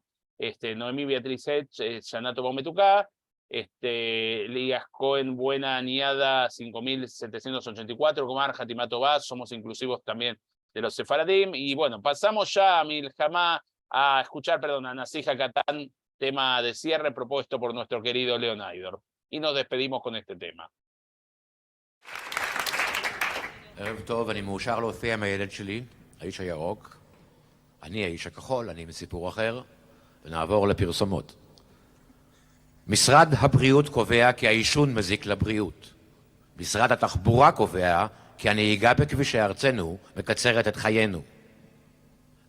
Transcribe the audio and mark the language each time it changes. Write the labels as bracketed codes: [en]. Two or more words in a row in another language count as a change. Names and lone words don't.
[es] Noemí Beatriz Edge, [he] Shana Tová Umetuká, [es] Elías Cohen, [lad] buena aniada [es] 5784, [he] Comar Hatimá Tová, [es] somos inclusivos también de los sefaradim. Y bueno, pasamos ya a Milhamá a escuchar, a Nasija Katán, tema de cierre propuesto por nuestro querido Leonaidor. Y nos despedimos con este tema. [he] ערב טוב, אני מאושר להופיע עם הילד שלי, האיש הירוק. אני האיש הכחול, אני מסיפור אחר, ונעבור לפרסומות. משרד הבריאות קובע כי העישון מזיק לבריאות. משרד התחבורה קובע כי הנהיגה בכבישי ארצנו מקצרת את חיינו.